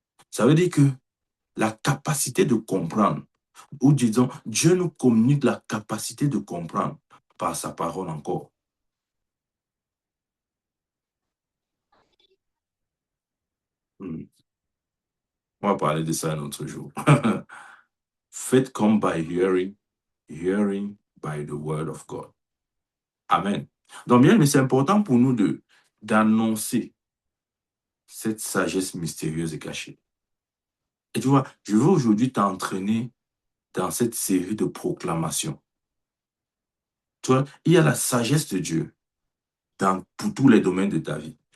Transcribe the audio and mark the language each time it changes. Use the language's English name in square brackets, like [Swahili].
[French] Ça veut dire que la capacité de comprendre, ou disons, Dieu nous communique la capacité de comprendre par sa parole encore. Hmm. On va parler de ça un autre jour. [English] Faith come by hearing, hearing by the word of God. Amen. [French] Donc bien, mais c'est important pour nous d'annoncer cette sagesse mystérieuse et cachée. Et tu vois, je veux aujourd'hui t'entraîner dans cette série de proclamations. Tu vois, il y a la sagesse de Dieu pour tous les domaines de ta vie.